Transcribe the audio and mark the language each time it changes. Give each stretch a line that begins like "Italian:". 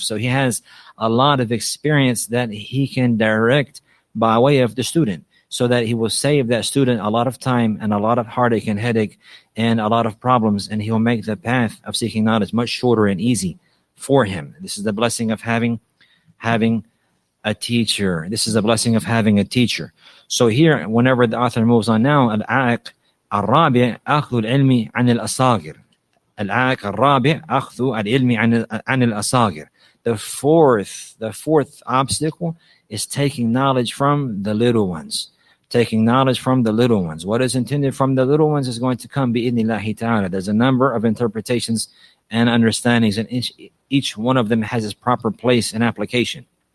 English: So he has a lot of experience that he can direct by way of the student, so that he will save that student a lot of time and a lot of heartache and headache and a lot of problems, and he will make the path of seeking knowledge much shorter and easy for him. This is the blessing of having a teacher. This is a blessing of having a teacher. So here, whenever the author moves on now,
Arabic: العائق الرابع أخذ العلم عن الأصاغر. العائق الرابع أخذ العلم عن الأصاغر.
English: The fourth obstacle is taking knowledge from the little ones. Taking knowledge from the little ones. What is intended from the little ones is going to come bi'idhnillahi ta'ala. There's a number of interpretations and understandings, and each one of them has its proper place and application.